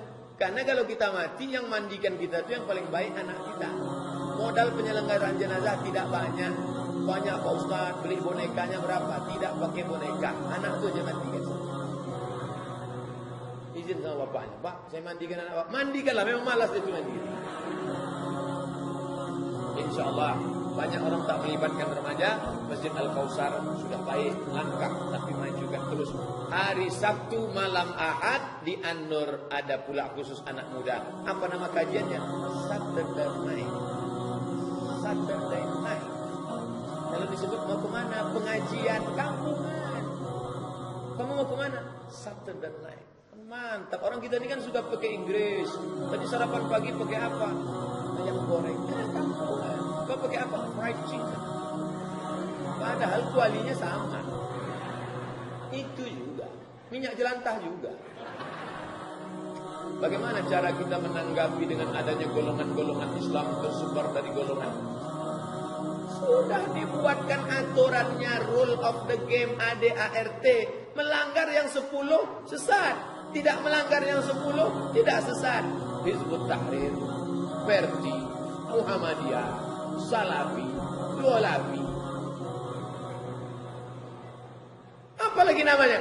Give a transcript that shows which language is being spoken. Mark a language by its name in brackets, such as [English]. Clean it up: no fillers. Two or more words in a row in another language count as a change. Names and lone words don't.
[Indonesian] Karena kalau kita mati, yang mandikan kita itu yang paling baik anak kita. Modal penyelenggaraan jenazah tidak banyak. Banyak Pak Ustaz, beli bonekanya berapa? Tidak pakai boneka. Anak itu aja mandikan. Izin sama bapaknya. Pak, saya mandikan anak Pak. Mandikanlah, memang malas itu mandikan. InsyaAllah banyak orang tak melibatkan remaja. Masjid Al-Kausar sudah baik, langkah, tapi majukan terus. Hari Sabtu malam Ahad di An-Nur ada pula khusus anak muda. Apa nama kajiannya? Saturday Night. Saturday Night. Kalau disebut mau kemana? Pengajian kampungan. Kamu mau kemana? Saturday Night. Mantap. Orang kita ini kan suka pakai Inggris. Tadi sarapan pagi pakai apa? Ayam goreng. Kampungan. Apa pakai apa? [English] Fried chicken. [Indonesian] Padahal kualinya sama. Itu juga. Minyak jelantah juga. Bagaimana cara kita menanggapi dengan adanya golongan-golongan Islam tersebar dari golongan? Sudah dibuatkan aturannya, [English] rule of the game, [Indonesian] ADART. Melanggar yang 10 sesat, tidak melanggar yang 10 tidak sesat. Hizbut Tahrir, Verdi, Muhammadiyah, Salafi, Lualafi. Apalagi namanya?